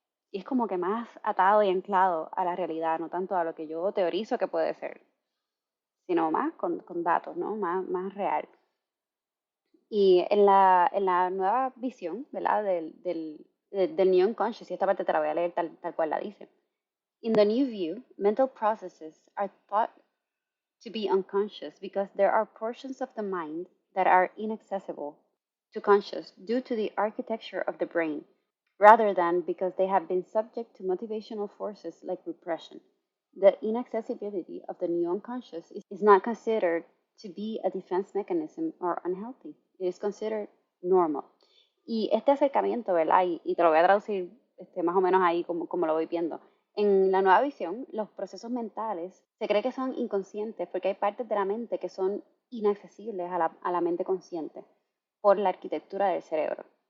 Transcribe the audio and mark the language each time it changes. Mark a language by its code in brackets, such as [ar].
[es] Y es como que más atado y anclado a la realidad, no tanto a lo que yo teorizo que puede ser, sino más con datos, ¿no? Más real. Y en la nueva visión, ¿verdad? Del New Unconscious, y esta parte te la voy a leer tal cual la dice. [en] In the new view, mental processes are thought to be unconscious because there are portions of the mind that are inaccessible to conscious due to the architecture of the brain, rather than because they have been subject to motivational forces like repression. The inaccessibility of the new unconscious is not considered to be a defense mechanism or unhealthy. It is considered normal. [es] Y este acercamiento, ¿verdad? Y te lo voy a traducir más o menos ahí como lo voy viendo. En la nueva visión, los procesos mentales se cree que son inconscientes porque hay partes de la mente que son inaccesibles a la mente consciente por la arquitectura del cerebro.